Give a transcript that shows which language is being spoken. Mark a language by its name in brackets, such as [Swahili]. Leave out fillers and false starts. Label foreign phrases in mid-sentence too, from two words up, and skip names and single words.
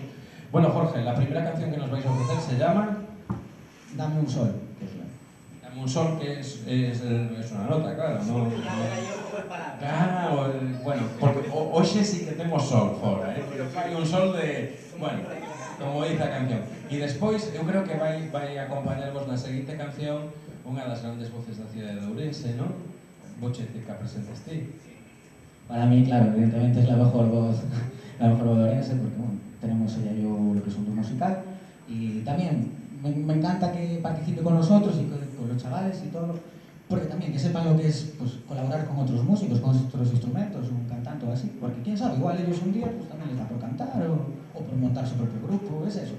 [Spanish] Bueno, Jorge, la primera canción que nos vais a ofrecer se llama Dame un sol. Dame un sol, que es una nota, claro, ¿no? Claro, bueno, porque hoy sí que tenemos sol fora, Hay un sol de, bueno, como dice a canción. [Galician] E despois, eu creo que vai acompañarvos na seguinte canción unha das grandes voces da cidade de Ourense, non? Vouche dicir que a presentes ti. [Spanish] Para mí, claro, evidentemente es la mejor voz de Ourense, porque bueno, tenemos ella y yo lo que es un dúo musical, y también me encanta que participe con nosotros y con los chavales y todo, porque también que sepan lo que es pues, colaborar con otros músicos, con otros instrumentos, un cantante o así, porque quién sabe, igual ellos un día pues, también les da por cantar o por montar su propio grupo, es eso.